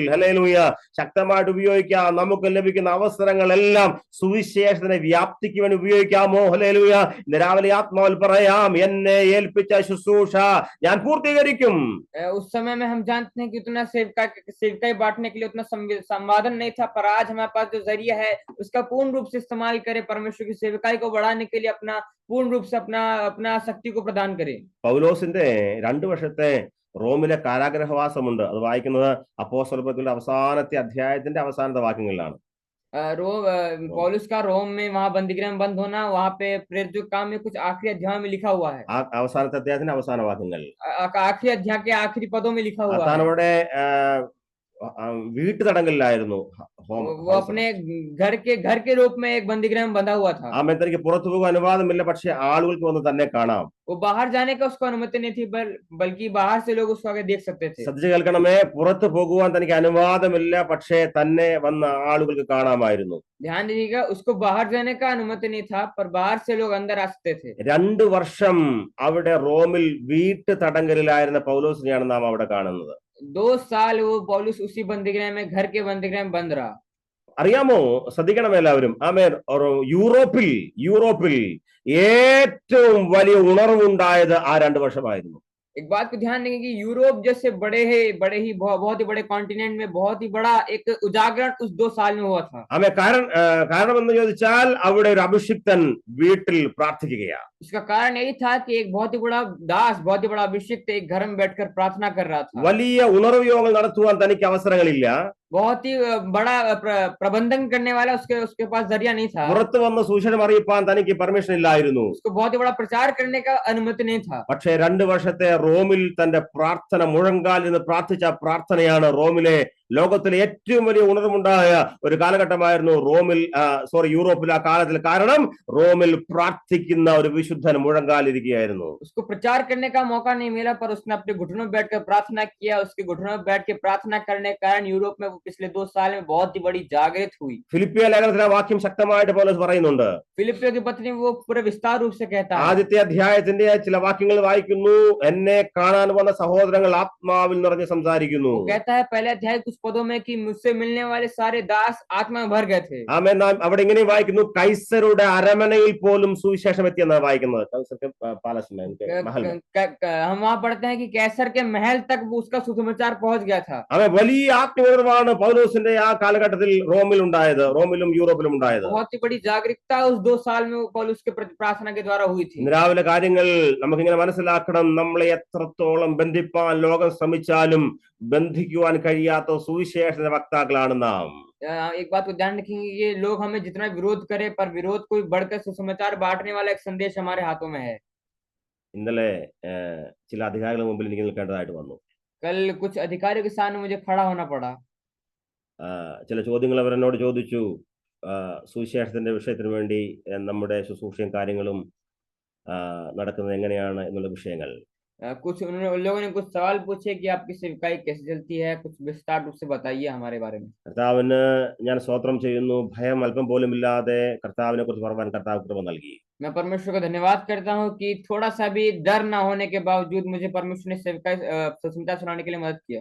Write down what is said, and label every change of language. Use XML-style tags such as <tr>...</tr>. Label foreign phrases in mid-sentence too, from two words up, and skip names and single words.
<ml>ഹല്ലേലൂയ. ശക്തമായിട്ട് ഉപയോഗിക്കാം. നമുക്ക് ലഭിക്കുന്ന അവസരങ്ങളെല്ലാം സുവിശേഷത്തിന്റെ വ്യാപ്തിക്ക് വേണ്ടി ഉപയോഗിക്കാമോ? ഹല്ലേലൂയ. ഇന്ന് രാവിലെ ആത്മാവിൽ പറയാം, എന്നെ ഏൽപ്പിച്ച ശുശ്രൂഷ ഞാൻ പൂർത്തീകരിക്കും.</ml> <hi>उस समय में हम जानते हैं कि उतना सेवकाई बांटने के लिए उतना संवादन नहीं था, पर आज हमारे पास जो जरिया है उसका पूर्ण रूप से इस्तेमाल करें, परमेश्वर की सेवकाई को बढ़ाने के लिए अपना पूर्ण रूप से अपना शक्ति को प्रदान करें।</hi> <ml>പൗലോസിന്റെ 2 വർഷത്തെ റോമിലെ കാരാഗ്രഹവാസമുണ്ട്. അത് വായിക്കുന്നത് അപ്പോസ്തലപ്രവൃത്തികളുടെ അവസാനത്തെ അധ്യായത്തിന്റെ അവസാനത്തെ വാക്യങ്ങളിലാണ്.</ml> <hi>पौलुस का रोम में वहां बंदीगृह में बंद होना, वहां पे प्रेरित जो काम में कुछ आखिरी अध्याय में लिखा हुआ है।</hi> <ml>അവസാനത്തെ അധ്യായത്തിന്റെ അവസാന വാക്യങ്ങൾ</ml> <hi>आखिरी अध्याय के आखिरी पदों में लिखा हुआ</hi> <ml>താൻ</ml> <hi>है।</hi> <ml>അവിടെ വീട്ടു തടങ്കലിലായിരുന്നു.</ml> <hi>वो अपने घर के रूप में एक बंदीगृह में बंधा हुआ था।</hi> <ml>ആമേൻ. തനിക്ക് പുറത്തു പോകാൻ അനുവാദമില്ല, പക്ഷെ ആളുകൾക്ക് വന്ന് തന്നെ കാണാം.</ml> <hi>वो बाहर जाने का उसको अनुमति नहीं थी, बल्कि बाहर से लोग उसको आगे देख सकते थे।</hi> <ml>ശ്രദ്ധിച്ചു കേൾക്കണമേ, പുറത്തു പോകുവാൻ തനിക്ക് അനുവാദമില്ല, പക്ഷേ തന്നെ വന്ന ആളുകൾക്ക് കാണാമായിരുന്നു.</ml> <hi>ध्यान दीजिएगा, उसको बाहर जाने का अनुमति नहीं था, पर बाहर से लोग अंदर आ सकते थे।</hi> <ml>2 വർഷം അവിടെ റോമിൽ വീട്ടു തടങ്കലിലായിരുന്ന പൗലോസിനെയാണ് നാം അവിടെ കാണുന്നത്.</ml> <hi>2 साल वो पौलुस उसी बंदीगृह में, घर के बंदीगृह में बंद रहा।</hi> <ml>അറിയാമോ? ശ്രദ്ധിക്കണം എല്ലാവരും. ആമേൻ. യൂറോപ്പിൽ ഏറ്റവും വലിയ ഉണർവുണ്ടായത് ആ 2 വർഷമായിരുന്നു.</ml> <hi>एक बात को ध्यान देंगे कि यूरोप जैसे बहुत ही बड़े कॉन्टिनेंट में बहुत ही बड़ा एक उजागरण उस 2 साल में हुआ था।</hi> <ml>ആമേ കാരണമെന്ന് ചോദിച്ചാൽ അവിടെ ഒരു അഭിഷിക്തൻ വീട്ടിൽ പ്രാർത്ഥിക്കുകയാ.</ml> <hi>इसका कारण यही था कि एक बहुत ही बड़ा दास, बहुत ही बड़ा अभिषिक्त एक घर में बैठकर प्रार्थना कर रहा था।</hi> <ml>വലിയ ഉണർവ് യോഗങ്ങൾ നടത്തുവാൻ തനിക്ക് അവസരങ്ങളില്ല.</ml> <hi>बहुत ही बड़ा प्रबंधन करने वाला उसके पास जरिया नहीं था।</hi> <ml>പുറത്തു വന്ന് സുവിശേഷം അറിയിപ്പാൻ തനിക്ക് പെർമിഷൻ ഇല്ലായിരുന്നു.</ml> <hi>उसको बहुत ही बड़ा प्रचार करने का अनुमति नहीं था।</hi> <ml>പക്ഷേ 2 വർഷത്തെ റോമിൽ തന്റെ പ്രാർത്ഥന മുഴങ്കാൽ നിന്ന് പ്രാർത്ഥിച്ച പ്രാർത്ഥനയാണ് ലോകത്തിലെ ഏറ്റവും വലിയ ഉണർവുണ്ടായ ഒരു കാലഘട്ടമായിരുന്നു യൂറോപ്പിൽ ആ കാലത്തിൽ. കാരണം റോമിൽ പ്രാർത്ഥിക്കുന്ന ഒരു വിശുദ്ധൻ മുഴങ്കാലിരിക്കുകയായിരുന്നു.</ml> <hi>उसको प्रचार करने का मौका नहीं मिला, पर उसने अपने घुटनों में बैठकर प्रार्थना किया। उसके घुटनों में बैठ के प्रार्थना करने के कारण यूरोप में पिछले 2 साल में बहुत ही बड़ी जागृत हुई।</hi> <ml>ഫിലിപ്പിയ ലേഖനത്തിലെ വാക്യം ശക്തമായിട്ട് പൗലോസ് പറയുന്നുണ്ട്.</ml> <hi>ഫിലിപ്പിയോ की पत्री वो पूरे विस्तार रूप से कहता है।</hi> <ml>ആദ്യത്തെ അധ്യായത്തിന്റെ ചില വാക്യങ്ങൾ വായിക്കുന്നു. എന്നെ കാണാൻ വന്ന സഹോദരങ്ങൾ ആത്മാവിൽ നിറഞ്ഞ് സംസാരിക്കുന്നു.</ml> <hi>कहता है पहले अध्याय कुछ पदों में कि मुझसे मिलने वाले सारे दास आत्मा में भर गए थे।</hi> <ml>ആമേൻ. നാം അവിടെ ഇങ്ങനെ വായിക്കുന്നു, കൈസരുടെ അരമനയിൽ പോലും സുവിശേഷം എത്തിയെന്നാണ് വായിക്കുന്നത്.</ml> <hi>हम वहां पढ़ते हैं कि कैसर के महल तक उसका सुसमाचार पहुंच गया था।</hi> <ml>അവൻ വലിയ ആത്മീയമാണ് പൗലോസിന്റെ ആ കാലഘട്ടത്തിൽ റോമിലും യൂറോപ്പിലും ഉണ്ടായത്.</ml> <hi>बहुत ही बड़ी जागरूकता उस 2 साल में पौलुस के प्रति प्रार्थना के द्वारा हुई थी।</hi> <ml>രാവിലെ കാര്യങ്ങൾ നമുക്കിങ്ങനെ മനസ്സിലാക്കണം. നമ്മളെ എത്രത്തോളം ബന്ധിപ്പാൻ ലോകം ശ്രമിച്ചാലും ബന്ധിക്കുവാൻ കഴിയാത്ത സുവിശേഷ വക്താക്കളാണ് നാം.</ml> <hi>एक बात को ध्यान रखेंगे, ये लोग हमें जितना विरोध करे, पर विरोध कोई बढ़कर सुसमाचार बांटने वाला एक संदेश हमारे हाथों में है।</hi> <ml>ഇന്നലെ ചില അധികാരികളുടെ മുമ്പിൽ എനിക്ക് നിൽക്കേണ്ടതായിട്ട് വന്നു.</ml> <hi>कल कुछ अधिकारियों के सामने मुझे खड़ा होना पड़ा।</hi> <ml>ചില ചോദ്യങ്ങൾ അവരെന്നോട് ചോദിച്ചു. സുവിശേഷത്തിന്റെ വിഷയത്തിന് വേണ്ടി നമ്മുടെ ശുശ്രൂഷയും കാര്യങ്ങളും നടക്കുന്നത് എങ്ങനെയാണ് എന്നുള്ള വിഷയങ്ങൾ.</ml> <hi>कुछ उन लोगों ने कुछ सवाल पूछे कि आपकी सेवकाई कैसे चलती है, कुछ विस्तार रूप से बताइए हमारे बारे में।</hi> <ml>കർത്താവിന് ഞാൻ സ്തോത്രം ചെയ്യുന്നു. ഭയം അല്പം പോലും ഇല്ലാതെ കർത്താവിനെ കുറിച്ച് പറയാൻ കർത്താവ് കൃപ നൽകി.</ml> <hi>मैं परमेश्वर का धन्यवाद करता हूँ कि थोड़ा सा भी डर ना होने के बावजूद मुझे परमेश्वर ने सेवकाई सुसमाचार सुनाने के लिए मदद किया।</hi>